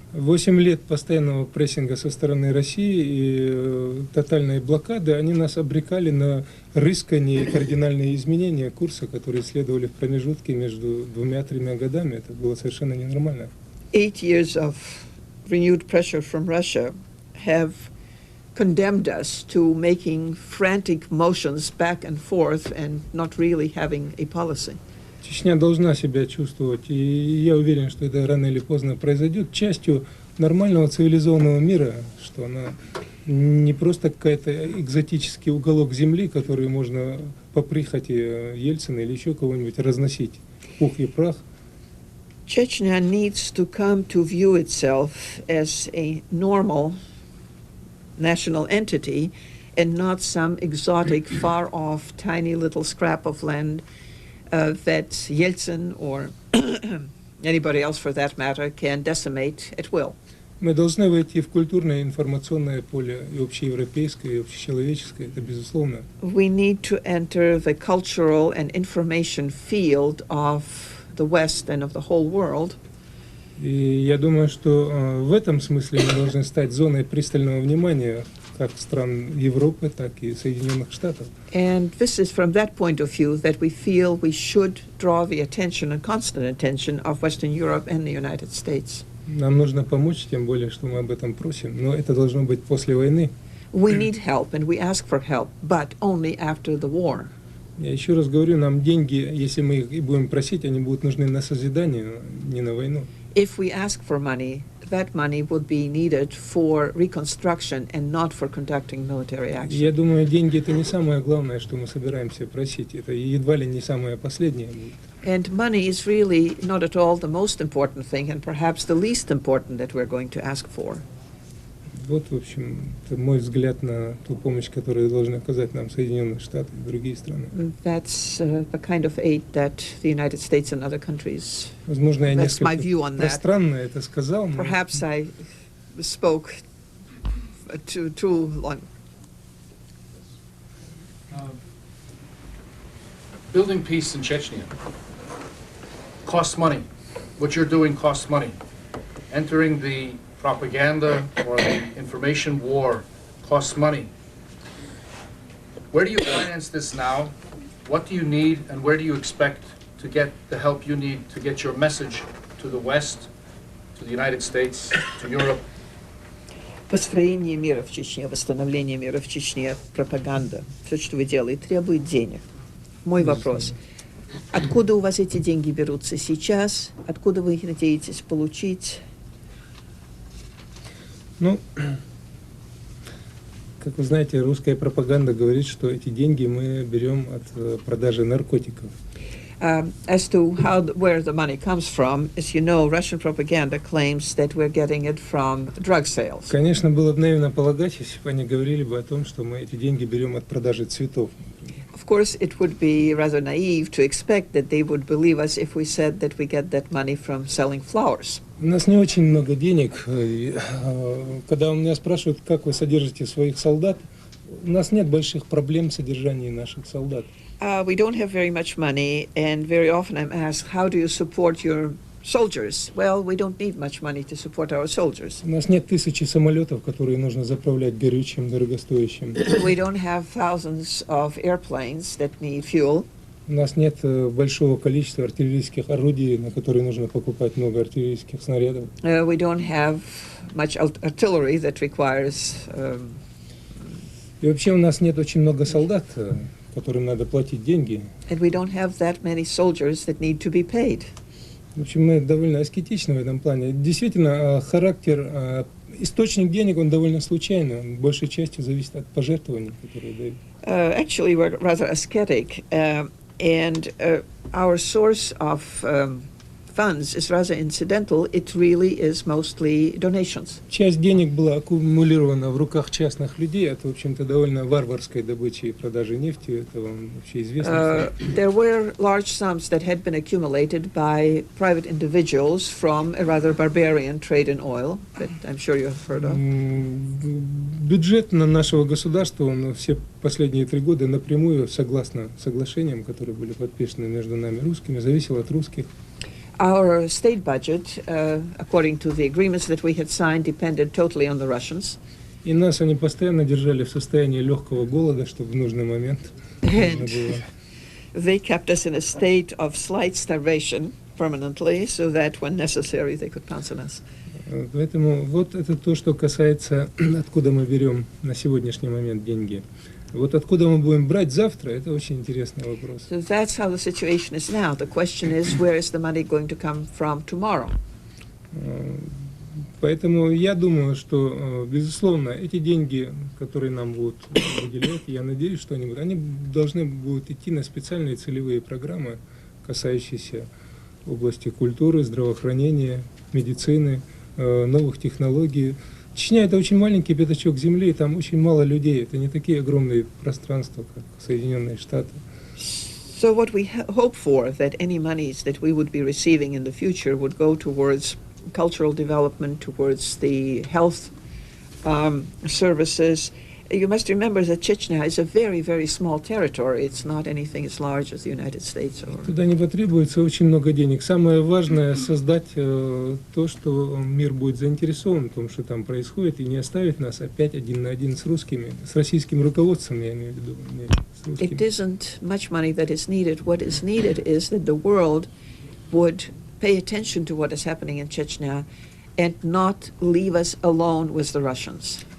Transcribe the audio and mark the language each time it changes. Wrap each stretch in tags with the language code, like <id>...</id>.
<ru>8 лет постоянного прессинга со стороны России и тотальной блокады, они нас обрекали на рыскание и кардинальные изменения курса, которые следовали в промежутке между 2-3 годами. Это было совершенно ненормально.</ru> <en>8 years of renewed pressure from Russia have condemned us to making frantic motions back and forth and not really having a policy.</en> <ru>Чечня должна себя чувствовать, и я уверен, что это рано или поздно произойдет, частью нормального цивилизованного мира, что она не просто какой-то экзотический уголок земли, который можно по прихоти Ельцина или еще кого-нибудь разносить пух и прах.</ru> <en>Chechnya needs to come to view itself as a normal national entity and not some exotic, far-off, tiny little scrap of land that Yeltsin or anybody else for that matter can decimate at will.</en> <ru>Мы должны войти в культурное информационное поле, и общеевропейское, и общечеловеческое, это безусловно.</ru> <en>We need to enter the cultural and information field of the West and of the whole world.</en> <ru>И я думаю, что в этом смысле мы должны стать зоной пристального внимания как стран Европы, так и Соединенных Штатов.</ru> <en>And this is from that point of view that we feel we should draw the attention and constant attention of Western Europe and the United States.</en> <ru>Нам нужно помочь, тем более, что мы об этом просим, но это должно быть после войны.</ru> <en>We need help and we ask for help, but only after the war.</en> <ru>Я еще раз говорю, нам деньги, если мы их и будем просить, они будут нужны на созидание, не на войну.</ru> <en>If we ask for money, that money would be needed for reconstruction and not for conducting military action.</en> <ru>Я думаю, деньги это не самое главное, что мы собираемся просить. Это едва ли не самое последнее будет.</ru> <en>And money is really not at all the most important thing, and perhaps the least important that we're going to ask for.</en> <ru>Вот, в общем, это мой взгляд на ту помощь, которую должны оказать нам Соединенные Штаты и другие страны.</ru> <en>That's the kind of aid that the United States and other countries.</en> <ru>Возможно, я</ru> <en>That's my</en> <ru>несколько</ru> <en>view on that.</en> <ru>пространно это сказал, но</ru> <en>Perhaps I spoke too long. Building peace in Chechnya costs money. What you're doing costs money. Entering the propaganda or the information war costs money. Where do you finance this now? What do you need, and where do you expect to get the help you need to get your message to the West, to the United States, to Europe?</en> <ru>Построение мира в Чечне, восстановление мира в Чечне, пропаганда, все, что вы делаете, требует денег. Мой вопрос. Откуда у вас эти деньги берутся сейчас? Откуда вы их надеетесь получить? ну, Как вы знаете, русская пропаганда говорит, что эти деньги мы берем от продажи наркотиков.</ru> <en>As to where the money comes from, as you know, Russian propaganda claims that we're getting it from drug sales.</en> <ru>Конечно, было бы наивно полагать, если бы они говорили бы о том, что мы эти деньги берем от продажи цветов.</ru> <en>Of course, it would be rather naive to expect that they would believe us if we said that we get that money from selling flowers.</en> <ru>У нас не очень много денег. Когда у меня спрашивают, как вы содержите своих солдат, у нас нет больших проблем в содержании наших солдат.</ru> <en>We don't have very much money, and very often I'm asked, how do you support your soldiers? Well, we don't need much money to support our soldiers.</en> <ru>У нас нет тысячи самолетов, которые нужно заправлять горючим, дорогостоящим.</ru> <en>We don't have thousands of airplanes that need fuel.</en> <ru>У нас нет большого количества артиллерийских орудий, на которые нужно покупать много артиллерийских снарядов.</ru> <en>We don't have much artillery that requires.</en> <ru>И вообще у нас нет очень много солдат, которым надо платить деньги.</ru> <en>And we don't have that many soldiers that need to be paid.</en> <ru>В общем, мы довольно аскетичны в этом плане. Действительно, характер, источник денег, он довольно случайный. Он большей частью зависит от пожертвований, которые дают.</ru> <en>Actually, we're rather ascetic, and our source of funds is rather incidental. It really is mostly donations.</en> <ru>Часть денег была аккумулирована в руках частных людей. Это, в общем-то, довольно варварской добычи и продажи нефти. Это вам вообще известно.</ru> <en>There were large sums that had been accumulated by private individuals from a rather barbarian trade in oil that I'm sure you have heard of.</en> <ru>Бюджет нашего государства, он все последние 3 года напрямую, согласно соглашениям, которые были подписаны между нами русскими, зависел от русских.</ru> <en>Our state budget, according to the agreements that we had signed, depended totally on the Russians.</en> <ru>И нас они постоянно держали в состоянии легкого голода, чтобы в нужный момент можно было.</ru> <en>They kept us in a state of slight starvation permanently, so that when necessary they could pounce on us.</en> <ru>Поэтому вот это то, что касается, откуда мы берем на сегодняшний момент деньги. Вот откуда мы будем брать завтра, это очень интересный вопрос.</ru> <en>So that's how the situation is now. The question is, where is the money going to come from tomorrow?</en> <ru>Поэтому я думаю, что, безусловно, эти деньги, которые нам будут выделять, я надеюсь, что они должны будут идти на специальные целевые программы, касающиеся области культуры, здравоохранения, медицины, новых технологий. Чечня — это очень маленький пятачок земли, и там очень мало людей. Это не такие огромные пространства, как Соединенные Штаты.</ru> <en>So what we hope for, that any monies that we would be receiving in the future would go towards cultural development, towards the health services. You must remember that Chechnya is a very, very small territory. It's not anything as large as the United States.</en> <ru>Туда не потребуется очень много денег. Самое важное — создать то, что мир будет заинтересован в том, что там происходит, и не оставить нас опять один на один с русскими, с российским руководством, я имею в виду.</ru> <en>It isn't much money that is needed. What is needed is that the world would pay attention to what is happening in Chechnya and not leave us alone with the Russians.</en>